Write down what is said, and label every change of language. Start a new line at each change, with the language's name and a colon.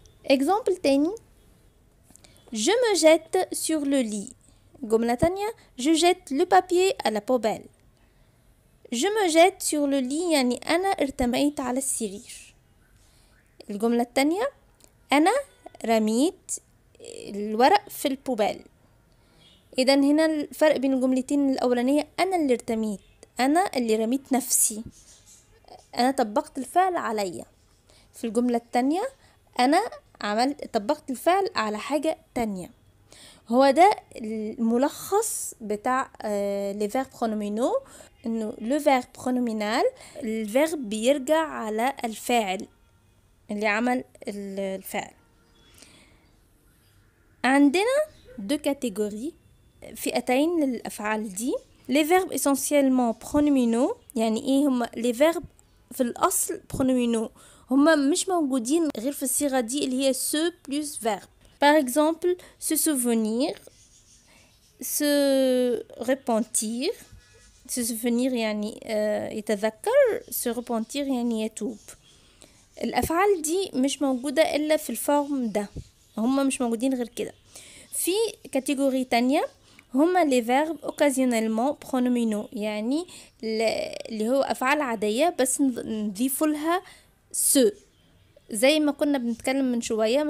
French: exemple
Arabic: تاني
French: je me jette sur le lit.
Arabic: جملة تانية
French: je jette le papier à la poubelle. je me jette sur le lit
Arabic: يعني أنا ارتميت على السرير. الجملة التانية أنا رميت الورق في البوبال. إذن هنا الفرق بين الجملتين الأولانية أنا اللي ارتميت، أنا اللي رميت نفسي، أنا طبقت الفعل عليا. في الجملة التانية أنا طبقت الفعل على حاجة تانية. هو ده الملخص بتاع
French: les verbes pronominaux،
Arabic: انه
French: le verbe pronominal
Arabic: الفيرب بيرجع على الفاعل اللي عمل الفعل. عندنا
French: deux catégories،
Arabic: فئتين للأفعال دي.
French: les verbes essentiellement pronominaux
Arabic: يعني ايه هم؟
French: les verbes
Arabic: في الأصل pronominaux، هم مش موجودين غير في الصيغة دي اللي هي
French: se plus verbe. par exemple se souvenir، se repentir. se souvenir
Arabic: يعني يتذكر،
French: se repentir
Arabic: يعني يتوب. الأفعال دي مش موجودة إلا في الفورم ده، هم مش موجودين غير كده. في كاتيجوري تانية هما
French: les verbes occasionnellement pronominaux،
Arabic: يعني اللي هو أفعال عادية بس نضيف لها se، زي ما كنا بنتكلم من شوية.